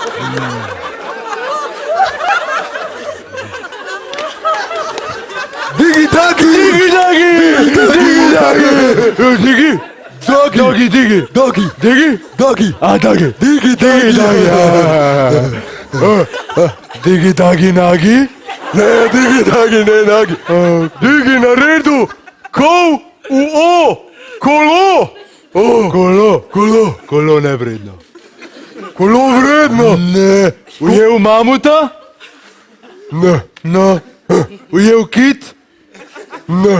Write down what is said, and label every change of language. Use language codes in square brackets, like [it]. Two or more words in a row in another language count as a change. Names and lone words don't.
[sl] Digi Dagi! Digi Dagi! Digi Dagi! Digi! Dagi, Digi! Dagi! Digi? Dagi! A, Dagi! Digi Dagi! Digi Dagi Nagi? Ne, Digi Dagi, ne Nagi! Digi na redu! Kol v O! Kolo! Kolo! Kolo! Kolo nevredno. Kolo vredno! Ne. Ujel mamuta? Ne, No. Ujel kit? ne.